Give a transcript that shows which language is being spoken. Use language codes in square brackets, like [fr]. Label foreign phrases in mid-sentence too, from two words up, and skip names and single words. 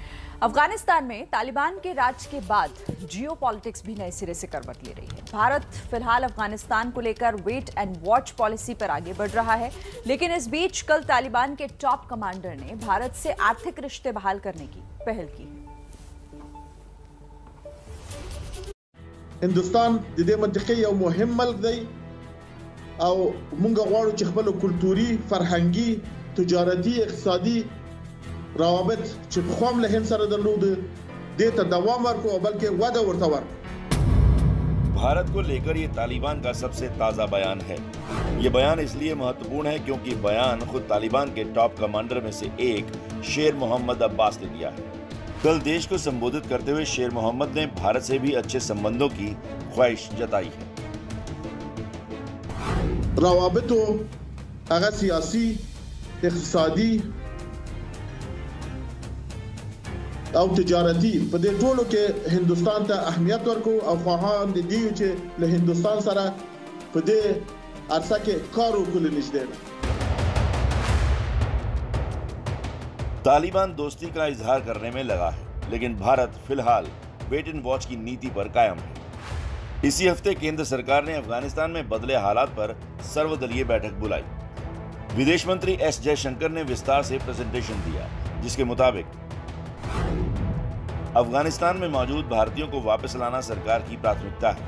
[hi] अफगानिस्तान में तालिबान के राज के बाद जियोपॉलिटिक्स भी नए सिरे से करवट ले रही है। भारत फिलहाल अफगानिस्तान को लेकर [en] wait and watch [hi] पॉलिसी पर आगे बढ़ रहा है, लेकिन इस बीच कल तालिबान के टॉप कमांडर ने भारत से आर्थिक रिश्ते बहाल करने की पहल की है। [ps] هندوستان د دې منطقې یو مهم ملک دی او موږ غواړو چې خپل کلتوري، فرهنګي، تجارتي، اقتصادي روابط چې په خوام له هند سره درلود دې ته دوام ورکړو او بلکې وده ورته ورکړو। [hi] भारत को लेकर ये तालिबान का सबसे ताजा बयान है। ये बयान इसलिए महत्वपूर्ण है क्योंकि बयान खुद तालिबान के टॉप कमांडर में से एक शेर मोहम्मद अब्बास ने दिया है। कल देश को संबोधित करते हुए शेर मोहम्मद ने भारत से भी अच्छे संबंधों की ख्वाहिश जताई है। [ps] روابطو هغه سیاسي، اقتصادي او تجارتي په دې ټولو کې هندوستان ته اهمیت ورکو او خواهان دي چې له هندوستان سره په دې عرصه کې کار وکړي نشته। [hi] तालिबान दोस्ती का इजहार करने में लगा है, लेकिन भारत फिलहाल [en] wait and watch [hi] की नीति पर कायम है। इसी हफ्ते केंद्र सरकार ने अफगानिस्तान में बदले हालात पर सर्वदलीय बैठक बुलाई। विदेश मंत्री एस जयशंकर ने विस्तार से प्रेजेंटेशन दिया, जिसके मुताबिक अफगानिस्तान में मौजूद भारतीयों को वापस लाना सरकार की प्राथमिकता है।